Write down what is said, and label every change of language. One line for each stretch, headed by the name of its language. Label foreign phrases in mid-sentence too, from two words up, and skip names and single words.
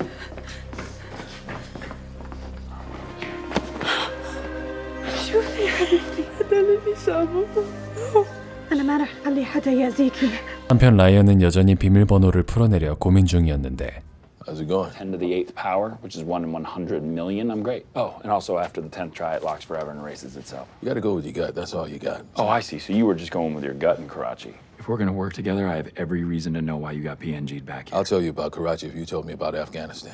Arabic: شوفي حبيبتي هذا اللي سامه أنا ما رح أخلي حدا يأذيكي.
Korean: 한편 라이언은 여전히 비밀번호를 풀어내려 고민 중이었는데
English: How's it going? 10 to the 8th power, which is 1 in 100 million. I'm great. Oh, and also after the 10th try, it locks forever and erases itself. You gotta go with your gut. That's all you got. Oh, I see. So you were just going with your gut in Karachi. If we're gonna work together, I have every reason to know why you got PNG'd back here. I'll tell you about Karachi if you told me about Afghanistan.